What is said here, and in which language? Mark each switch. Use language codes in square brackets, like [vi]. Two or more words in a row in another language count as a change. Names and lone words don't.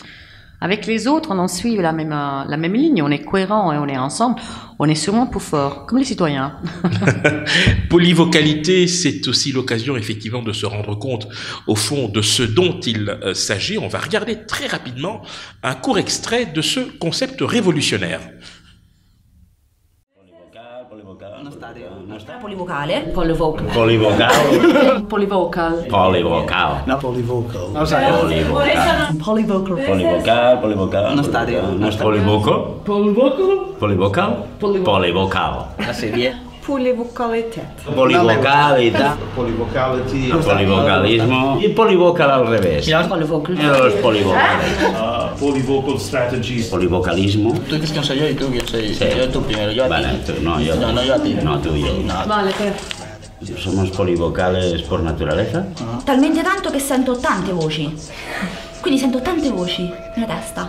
[fr] Avec les autres, on en suit la même ligne, on est cohérent et on est ensemble, on est sûrement plus fort, comme les citoyens. Polyvocalité, c'est aussi l'occasion effectivement de se rendre compte au fond de ce dont il s'agit. On va regarder très rapidement un court extrait de ce concept révolutionnaire. [en] Polyvocal. [it] Polivocale. Polyvocal. [en] Polyvocal. Polyvocal. Polyvocal. No, polyvocal. Polyvocal. Polyvocal. Polyvocal. Polyvocal. [it] No stadio. [en] No polyvocal. Polyvocal. Polyvocal. Polyvocal. [es] La serie. [ca] Polivocalitat. [es] Polivocalidad. [en] Polyvocality. [es] Polivocalismo. Y polivocal al revés. [en] Polyvocal. [es] Los polivocales. [en] Polyvocal strategies. [es] Polivocalismo. ¿Tú dices quién soy yo y tú quién soy? Sí. Yo tú primero, yo a ti. Vale, tú, no, yo. No, yo a ti. No, tú y yo. No. Vale, Somos polivocales por naturaleza. [it] Talmente tanto che sento tante voci. Quindi sento tante voci nella testa.